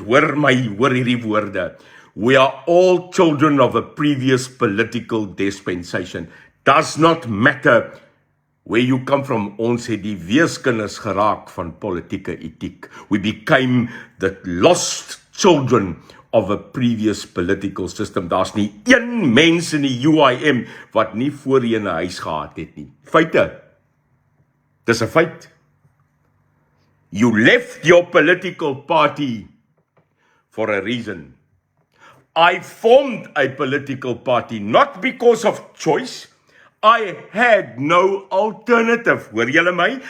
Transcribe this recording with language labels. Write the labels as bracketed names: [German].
[Afrikaans] Hoor hierdie woorde. [English] We are all children of a previous political dispensation. Does not matter where you come from. [Afrikaans] Ons het die weeskinders geraak van politieke etiek. [English] We became the lost children of a previous political system. [Afrikaans] Daar's nie een mens in die UIM wat nie voorheen 'n huis gehad het nie. Feite. Dis 'n feit. [English] You left your political party for a reason. I formed a political party not because of choice. I had no alternative. [Afrikaans] Hoor julle my?